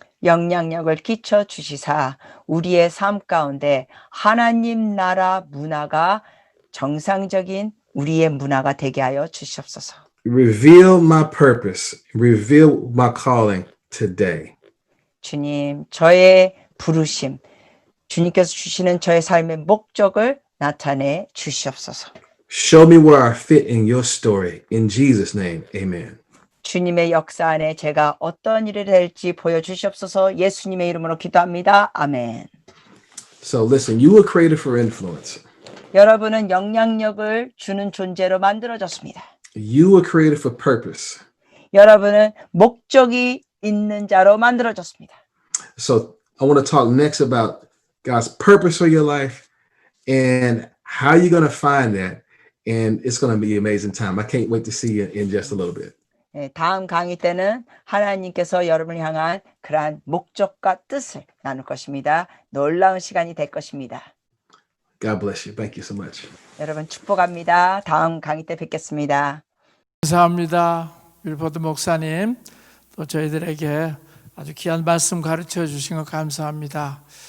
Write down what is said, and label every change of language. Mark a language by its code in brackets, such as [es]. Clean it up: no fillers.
[ko] 영향력을 끼쳐 주시사 우리의 삶 가운데 하나님 나라 문화가 정상적인 우리의 문화가 되게 하여 주시옵소서. [en] Reveal my purpose, reveal my calling today. [ko] 주님, 저의 부르심, 주님께서 주시는 저의 삶의 목적을 나타내 주시옵소서. [en] Show me where I fit in your story. In Jesus' name, amen. [ko] 주님의 역사 안에 제가 어떤 일을 할지 보여주시옵소서. 예수님의 이름으로 기도합니다. 아멘. [en] So listen, you were created for influence. [ko] 여러분은 영향력을 주는 존재로 만들어졌습니다. [en] You were created for purpose. [ko] 여러분은 목적이 있는 자로 만들어졌습니다. [en] So I want to talk next about God's purpose for your life and how you're going to find that. And it's going to be an amazing time. I can't wait to see you in just a little bit. [ko] 다음 강의 때는 하나님께서 여러분을 향한 그러한 목적과 뜻을 나눌 것입니다. 놀라운 시간이 될 것입니다. [en] God bless you. Thank you so much. [ko] 여러분 축복합니다. 다음 강의 때 뵙겠습니다. 감사합니다. 윌퍼드 목사님, 또 저희들에게 아주 귀한 말씀 가르쳐 주신 것 감사합니다.